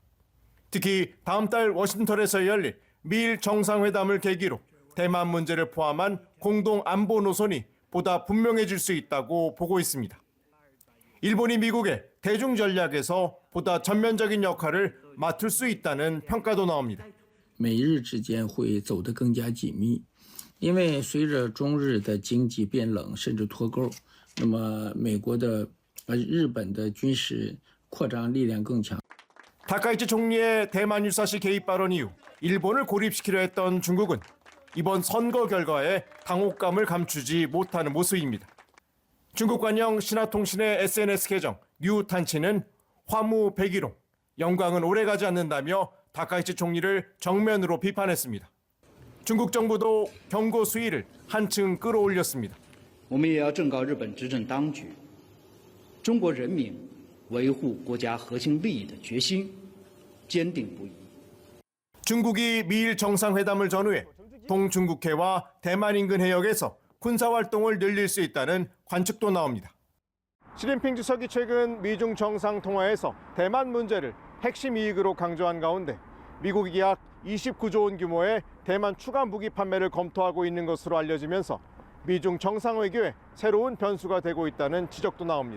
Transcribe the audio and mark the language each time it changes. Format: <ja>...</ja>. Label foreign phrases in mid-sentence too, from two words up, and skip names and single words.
<ko>특히 다음 달 워싱턴에서 열릴 미일 정상회담을 계기로 대만 문제를 포함한 공동 안보 노선이 보다 분명해질 수 있다고 보고 있습니다. 일본이 미국의 대중 전략에서 보다 전면적인 역할을 맡을 수 있다는 평가도 나옵니다.</ko> <zh>美日之间会走得更加紧密，因为随着中日的经济变冷甚至脱钩，那么美国的日本的军事扩张力量更强。</zh> <ko>다카이치 총리의 대만 유사시 개입 발언 이후 일본을 고립시키려 했던 중국은 이번 선거 결과에 당혹감을 감추지 못하는 모습입니다. 중국 관영 신화통신의 SNS 계정 뉴탄치는 화무 백일홍, 영광은 오래가지 않는다며 다카이치 총리를 정면으로 비판했습니다. 중국 정부도 경고 수위를 한층 끌어올렸습니다.</ko> <zh>我们也要正告日本执政当局，中国人民维护国家核心利益的决心坚定不移。</zh> <ko>중국이 미일 정상회담을 전후해 동중국해와 대만 인근 해역에서 군사활동을 늘릴 수 있다는 관측도 나옵니다. 시진핑 주석이 최근 미중 정상 통화에서 대만 문제를 핵심 이익으로 강조한 가운데 미국이 약 29조 원 규모의 대만 추가 무기 판매를 검토하고 있는 것으로 알려지면서 미중 정상외교에 새로운 변수가 되고 있다는 지적도 나옵니다.</ko>